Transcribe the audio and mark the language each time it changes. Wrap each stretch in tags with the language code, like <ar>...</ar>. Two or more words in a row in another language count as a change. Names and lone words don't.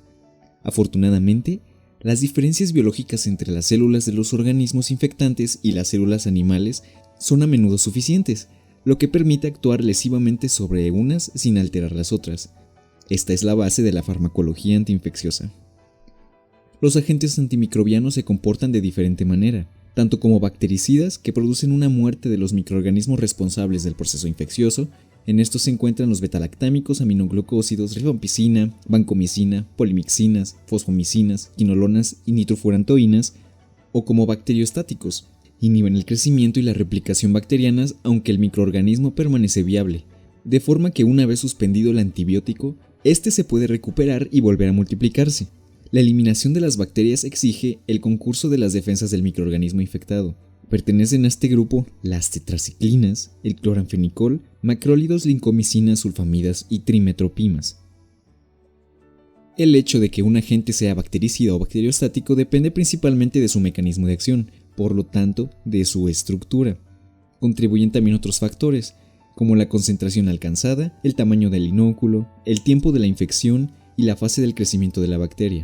<es>Afortunadamente, las diferencias biológicas entre las células de los organismos infectantes y las células animales son a menudo suficientes, lo que permite actuar lesivamente sobre unas sin alterar las otras. Esta es la base de la farmacología antiinfecciosa. Los agentes antimicrobianos se comportan de diferente manera, tanto como bactericidas que producen una muerte de los microorganismos responsables del proceso infeccioso. En estos se encuentran los betalactámicos, aminoglucósidos, rifampicina, vancomicina, polimixinas, fosfomicinas, quinolonas y nitrofurantoínas, o como bacteriostáticos. Inhiben el crecimiento y la replicación bacterianas aunque el microorganismo permanece viable, de forma que una vez suspendido el antibiótico, este se puede recuperar y volver a multiplicarse. La eliminación de las bacterias exige el concurso de las defensas del microorganismo infectado. Pertenecen a este grupo las tetraciclinas, el cloranfenicol, macrólidos, lincomicinas, sulfamidas y trimetropimas. El hecho de que un agente sea bactericida o bacteriostático depende principalmente de su mecanismo de acción, por lo tanto, de su estructura. Contribuyen también otros factores, como la concentración alcanzada, el tamaño del inóculo, el tiempo de la infección y la fase del crecimiento de la bacteria.</es>